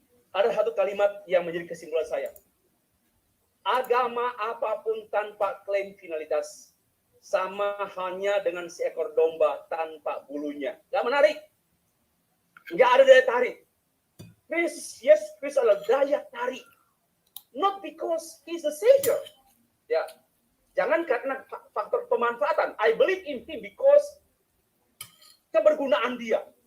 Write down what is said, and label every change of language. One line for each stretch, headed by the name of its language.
Indonesian: Ada satu kalimat yang menjadi kesimpulan saya. Agama apapun tanpa klaim finalitas sama hanya dengan seekor domba tanpa bulunya. Gak menarik. Gak ada daya tarik. Kristus adalah daya tarik.
English: Not because he's the savior.
Indonesian: Ya, jangan karena faktor pemanfaatan.
English: I believe in him because
Indonesian: kebergunaan dia.